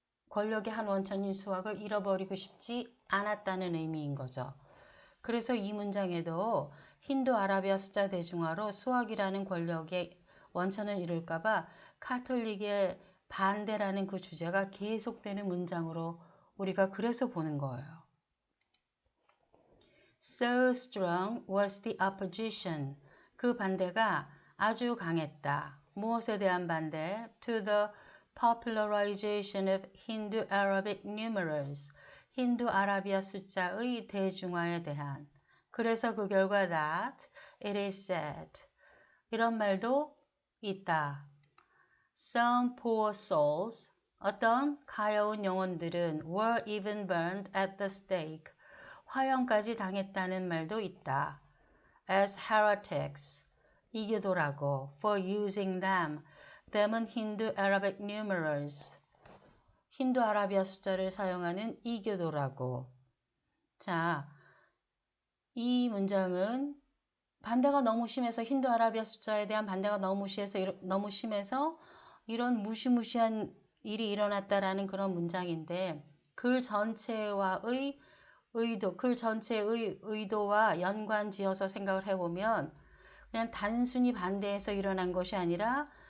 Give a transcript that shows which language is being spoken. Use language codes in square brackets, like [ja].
[ko] 권력의 한 원천인 수학을 잃어버리고 싶지 않았다는 의미인 거죠. 그래서 이 문장에도 힌두 아라비아 숫자 대중화로 수학이라는 권력의 원천을 잃을까봐 카톨릭의 반대라는 그 주제가 계속되는 문장으로 우리가 그래서 보는 거예요. [en] So strong was the opposition. [ko] 그 반대가 아주 강했다. 무엇에 대한 반대? [en] To the popularization of Hindu-Arabic numerals. [ko] 힌두 아라비아 숫자의 대중화에 대한. 그래서 그 결과 [en] that it is said. [ko] 이런 말도 있다. [en] Some poor souls. [ko] 어떤 가여운 영혼들은 [en] were even burned at the stake. [ko] 화형까지 당했다는 말도 있다. [en] As heretics. [ko] 이교도라고. [en] For using them. them은 Hindu Arabic numerals. [ko] 힌두 아라비아 숫자를 사용하는 이교도라고. 자, 이 문장은 반대가 너무 심해서 힌두 아라비아 숫자에 대한 반대가 너무 심해서 이런 무시무시한 일이 일어났다라는 그런 문장인데 글 전체와의 의도, 글 전체의 의도와 연관지어서 생각을 해보면 그냥 단순히 반대해서 일어난 것이 아니라